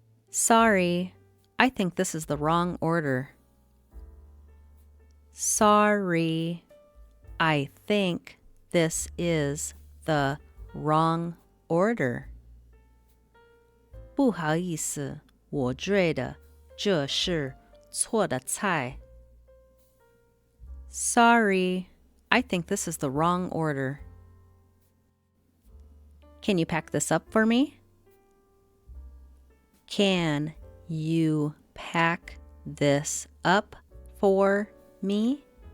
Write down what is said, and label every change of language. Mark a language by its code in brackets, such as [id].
[en] Sorry, I think this is the wrong order. Sorry, I think this is the wrong order. [zh] 不好意思，我觉得这是错的菜。 [en] Sorry, I think this is the wrong order. Can you pack this up for me? Can you pack this up for me?